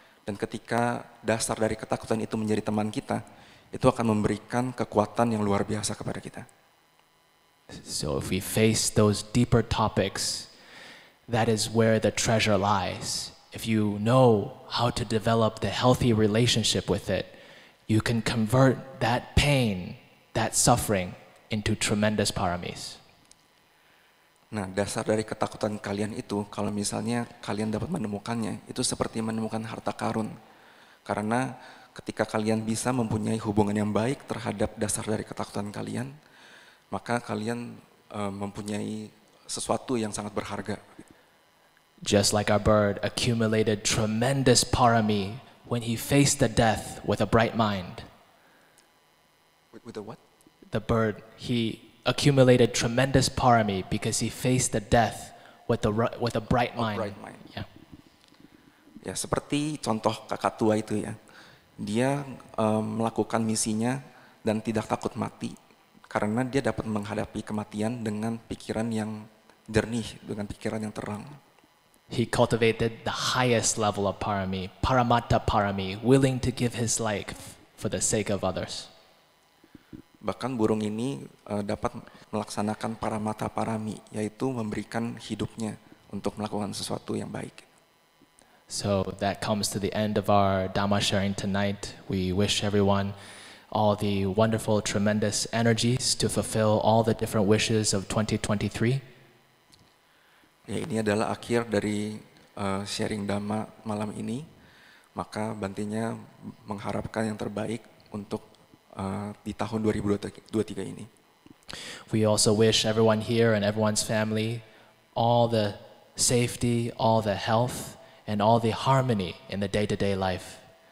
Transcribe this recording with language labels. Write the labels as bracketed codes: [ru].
[id] Dan ketika dasar dari ketakutan itu menjadi teman kita, itu akan memberikan kekuatan yang luar biasa kepada kita. [en] So if we face those deeper topics, that is where the treasure lies. If you know how to develop the healthy relationship with it, you can convert that pain, that suffering, into tremendous paramis. [id] Nah, dasar dari ketakutan kalian itu, kalau misalnya kalian dapat menemukannya, itu seperti menemukan harta karun. Karena ketika kalian bisa mempunyai hubungan yang baik terhadap dasar dari ketakutan kalian, maka kalian mempunyai sesuatu yang sangat berharga. [en] Just like our bird accumulated tremendous parami when he faced the death with a bright mind. With a what? The bird, he accumulated tremendous parami because he faced the death with a bright mind. Bright mind. Yeah. [id] Ya, seperti contoh kakak tua itu ya. Dia melakukan misinya dan tidak takut mati karena dia dapat menghadapi kematian dengan pikiran yang jernih, dengan pikiran yang terang. [en] He cultivated the highest level of parami, paramatta parami, willing to give his life for the sake of others. [id] Bahkan burung ini dapat melaksanakan paramatta parami, yaitu memberikan hidupnya untuk melakukan sesuatu yang baik. [en] So that comes to the end of our Dhamma sharing tonight. We wish everyone all the wonderful, tremendous energies to fulfill all the different wishes of 2023. [id] Ya, ini adalah akhir dari sharing Dhamma malam ini. Maka Bantenya mengharapkan yang terbaik untuk di tahun 2023 ini. [en] We also wish everyone here and everyone's family all the safety, all the health, and all the harmony in the day-to-day life.